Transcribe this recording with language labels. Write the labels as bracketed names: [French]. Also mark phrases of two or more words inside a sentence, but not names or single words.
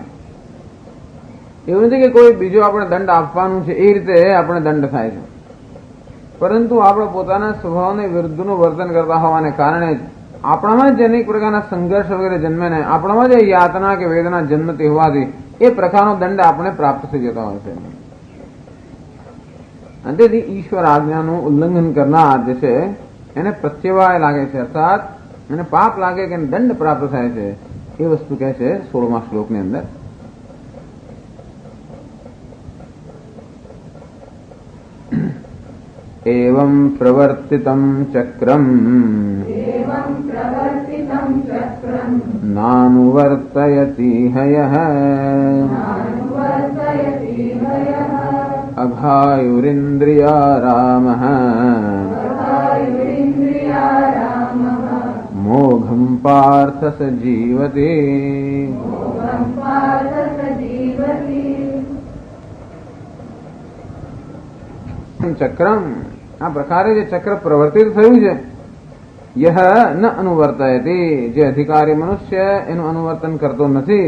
[Gujarati] એવું નથી કે કોઈ બીજો આપણે દંડ આપવાનું છે એ રીતે આપણે દંડ થાય છે, પરંતુ આપણે પોતાના સ્વભાવને વિરુદ્ધનું વર્તન કરતા હોવાને કારણે જ આપણામાં જ અનેક પ્રકારના સંઘર્ષ વગેરે જન્મે ને આપણામાં જ યાતના કે વેદના જન્મતી હોવાથી એ પ્રકારનો દંડ આપણે પ્રાપ્ત થઈ જતો હોય છે. અને તેથી ઈશ્વર આજ્ઞાનું ઉલ્લંઘન કરનાર જે છે એને પ્રત્યવાય લાગે છે, અર્થાત એને પાપ લાગે કે દંડ પ્રાપ્ત થાય છે. એ વસ્તુ કહે છે 16મા શ્લોકની અંદર. [Sanskrit] एवं प्रवर्तितं चक्रम् नानुवर्तयति हयः अघायुरिन्द्रियारामः मोघं पार्थ स जीवति. [Gujarati] ચક્રમ, આ પ્રકારે જે ચક્ર પ્રવર્તિત થયું છે, [Sanskrit] યહ ન અનુવર્તયતિ, [Gujarati] જે અધિકારી મનુષ્ય એનું અનુવર્તન કરતો નથી.